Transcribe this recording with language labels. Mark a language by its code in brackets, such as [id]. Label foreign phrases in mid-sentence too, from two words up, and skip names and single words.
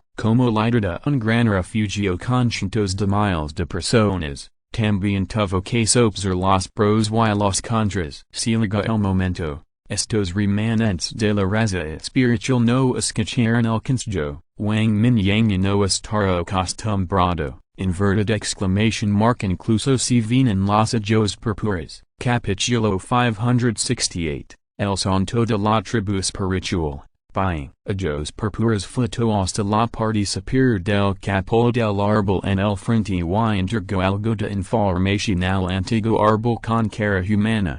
[es] Como líder de un gran refugio con cientos de miles de personas, también tuvo que sopesar los pros y los contras. Si llega el momento, estos remanentes de la raza espiritual no escucharon el consejo. Wang Mingyang no estará acostumbrado. [en] Inverted exclamation mark [es] Incluso si vienen los ojos purpúreos. Capítulo 568. El santo de la tribu espiritual. Buying. Ojos purpúreos flotó hasta la parte superior del capullo del árbol en el frente y entregó algo de información al antiguo árbol con cara humana.